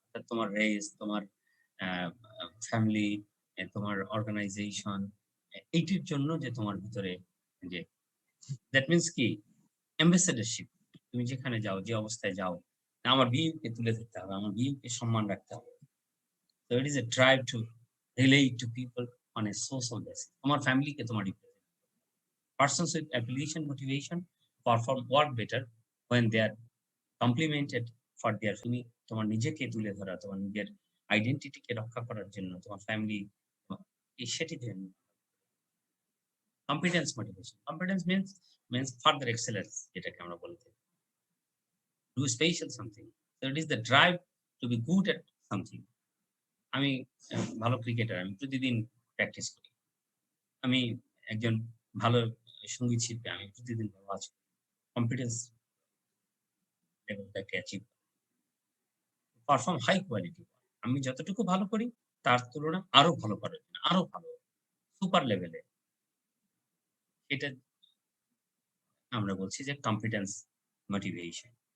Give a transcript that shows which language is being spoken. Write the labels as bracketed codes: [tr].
[bn] তোমার রেস, তোমার ফ্যামিলি, তোমার অর্গানাইজেশন, এইটির জন্য যে তোমার ভিতরে যে দ্যাট মিন্স কি অ্যাম্বাসেডরশিপ। তুমি যেখানে যাও, যে অবস্থায় যাও, আমার বিইউকে তুলে ধরতে হবে, আমার বিইউকে সম্মান রাখতে হবে। [en] So it is a drive to relate to people on a social basis. [bn] তোমার ফ্যামিলিকে তোমার [en] persons with affiliation motivation perform work better when they are complimented for their [bn] তুমি তোমার নিজেকে তুলে ধরা, তোমার নিজের আইডেন্টিটিকে রক্ষা করার জন্য, তোমার ফ্যামিলি সেটির জন্য। Competence motivation, competence [en] means further excellence, [bn] যেটাকে আমরা বলে থাকি। [en] Do special something. So it is the drive to be good at something. [bn] আমি ভালো ক্রিকেটার, আমি প্রতিদিন প্র্যাকটিস করি। আমি একজন ভালো সঙ্গীত শিল্পী, আমি প্রতিদিন ওয়াচ করি। Competence লেভেলটাকে achieve perform high quality. আমি যতটুকু ভালো করি তার তুলনায় আরো ভালো করার জন্য, আরো ভালো সুপার লেভেলে, এটা আমরা বলছি যে কম্পিটেন্স মোটিভেশন।